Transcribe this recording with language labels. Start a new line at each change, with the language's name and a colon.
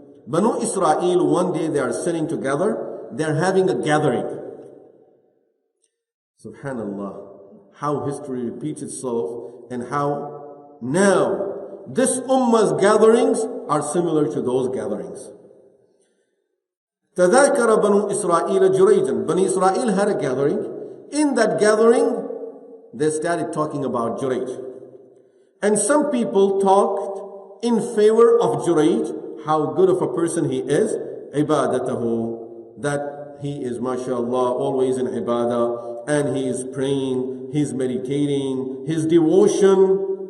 English: Banu Israel, one day they are sitting together, they are having a gathering. Subhanallah, how history repeats itself and how now this ummah's gatherings are similar to those gatherings.
Arabic: تذاكر بنو إسرائيل جريجا.
English: Bani Israel had a gathering. In that gathering, they started talking about Jurayj. And some people talked in favor of Jurayj, how good of a person he is, ibadatahu, that he is, mashallah, always in ibadah, and he is praying, he is meditating, his devotion.